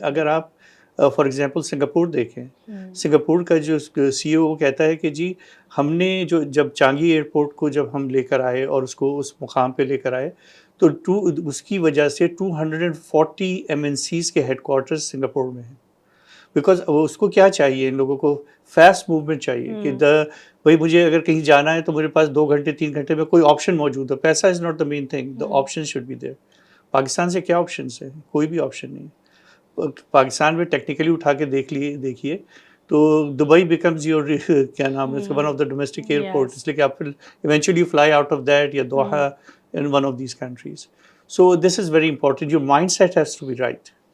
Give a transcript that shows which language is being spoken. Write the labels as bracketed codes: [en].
[ur] اگر آپ for example Singapore دیکھیں, سنگاپور کا جو سی او کہتا ہے کہ جی ہم نے جب چانگی ایئرپورٹ کو جب ہم لے کر آئے اور اس کو اس مقام پہ لے کر آئے تو اس کی وجہ سے 240 MNCs کے ہیڈ کوارٹرز سنگاپور میں ہیں. بیکاز اس کو کیا چاہیے, ان لوگوں کو فاسٹ موومنٹ چاہیے کہ بھائی مجھے اگر کہیں جانا ہے تو میرے پاس 2 گھنٹے 3 گھنٹے میں کوئی آپشن موجود ہے. [en] پیسہ is not the main thing, the option should be there. [ur] Pakistan سے کیا آپشنس ہیں؟ کوئی بھی آپشن نہیں. پاکستان میں ٹیکنیکلی اٹھا کے دیکھیے تو [en] Dubai becomes your [ur] کیا نام ہے [en] one of the domestic airport, [ur] اس لیے کہ آپ پھر [en] Eventually fly out of that یا Doha in one of these countries. So this is very important, your mindset has to be right.